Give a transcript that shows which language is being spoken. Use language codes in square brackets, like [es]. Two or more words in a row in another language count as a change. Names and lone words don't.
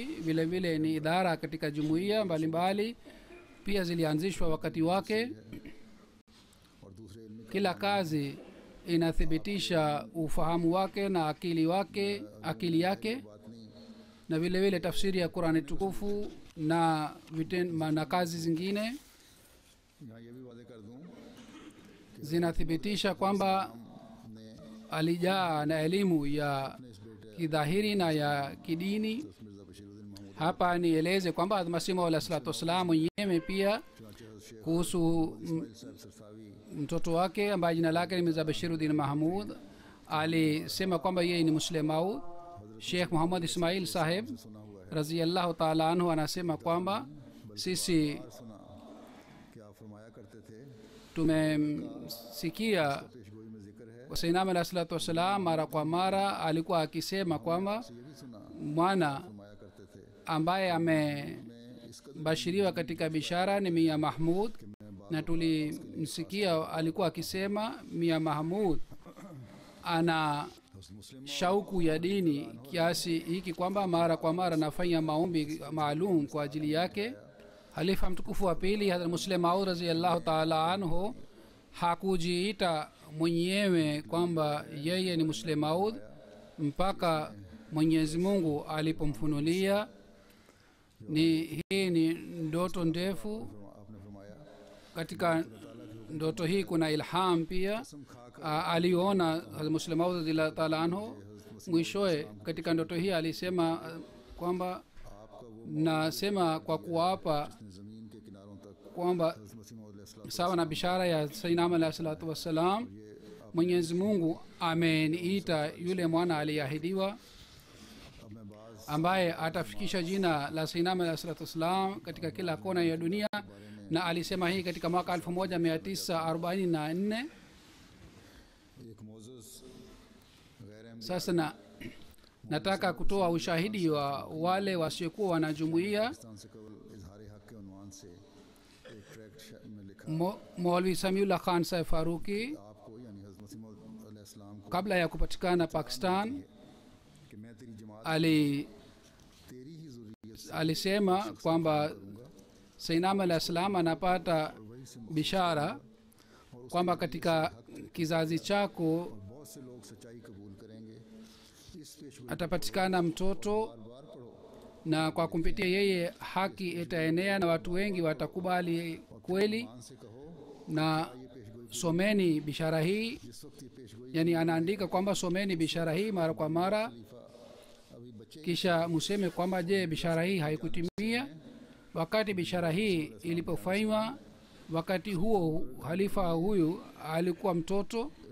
[sw] Vile vile ni idara katika jumuiya mbalimbali pia zilianzishwa wakati wake. [ur] اور دوسرے علمی [sw] Kila kazi inathibitisha ufahamu wake na akili yake, na vile vile tafsiri ya Qur'ani tukufu na kazi zingine [ur] یہاں یہ بھی وعدے کر دوں [sw] zinathibitisha kwamba alijaa na elimu ya kidhahiri na ya kidini. [ur] मिर्ज़ा बशीरुद्दीन महमूद [sw] Hapa nieleze kwamba Masihi Maud [ar] عليه الصلاة والسلام [sw] mwenyewe pia kuhusu [ur] साहब सरसावी [sw] mtoto wake ambaye jina lake ni Mirza Bashiruddin Mahmud alisema kwamba yeye ni Muslim Maud. Sheikh Muhammad Ismail Saheb [ur] سنا ہوا ہے, [ar] رضي الله تعالى عنه [sw] anasema kwamba sisi [ur] سنا کہ آپ فرمایا کرتے تھے, [sw] tumemsikia [ur] پیشگوئی میں ذکر ہے, [ar] سيدنا عليه الصلاة والسلام [sw] mara kwa mara alikuwa akisema kwamba [ur] یہ بھی سنا [sw] mwana [ur] فرمایا کرتے تھے [sw] ambaye amebashiriwa katika bishara ni Mia Mahmud, na tulimsikia alikuwa akisema Mia Mahmud ana [ur] मुस्लिम [sw] shauku ya dini kiasi hiki kwamba mara kwa mara anafanya maombi maalum kwa ajili yake. Halifa mtukufu wa pili Hadhrat Muslim Maud [ar] رضي الله تعالى عنه [sw] hakujiita mwenyewe kwamba yeye ni Muslim Maud mpaka Mwenyezi Mungu alipomfunulia. Hii ni ndoto ndefu. [ur] آپ نے فرمایا [sw] Katika ndoto hii kuna ilham pia. Aliona Hazrat Muslim Maud [ar] رضي الله تعالى عنه [sw] mwishowe katika ndoto hii alisema kwamba [ur] آپ کا وہ [sw] nasema kwa kuapa [ur] زمین کے کناروں تک [sw] kwamba [ur] मसीह मौद अलैहिस्सलाम [sw] sawa na bishara ya [ar] سيدنا عليه الصلاة والسلام, [sw] Mwenyezi Mungu ameniita yule mwana aliyeahidiwa [ur] اب میں بعض [sw] ambaye atafikisha jina la [ar] سيدنا عليه الصلاة والسلام [sw] katika kila kona ya dunia, na alisema hii katika mwaka 1944. [ur] ایک موضوع غیر اہم [sw] Sasa nataka kutoa ushahidi wa wale wasiokuwa wanajumuia. [ur] پاکستان سے قبل اظہار حق کے عنوان سے ایک ٹریکٹ میں لکھا [sw] Maulvi Samiullah Khan Saheb Faruqi [ur] آپ کو یعنی حضرت مسیح موعود علیہ السلام کو [sw] kabla ya kupatikana Pakistan [ur] کہ میں تیری جماعت تیری ہی ذریت [sw] alisema kwamba [ar] سيدنا عليه السلام [sw] anapata bishara kwamba katika kizazi chako [ur] بہت سے لوگ سچائی قبول کریں گے، اس پیشگوئی [sw] atapatikana mtoto [ur] بار بار پڑھو [sw] na kwa kumpitia yeye haki itaenea na watu wengi watakubali kweli. [ur] مان سے کہو [sw] Na someni bishara hii, [ur] جس وقت یہ پیشگوئی [sw] yani anaandika kwamba someni bishara hii mara kwa mara, [ur] ابھی بچے [sw] kisha museme kwamba je, bishara hii haikutimia? Wakati bishara hii ilipofanywa, wakati huo halifa huyu alikuwa mtoto,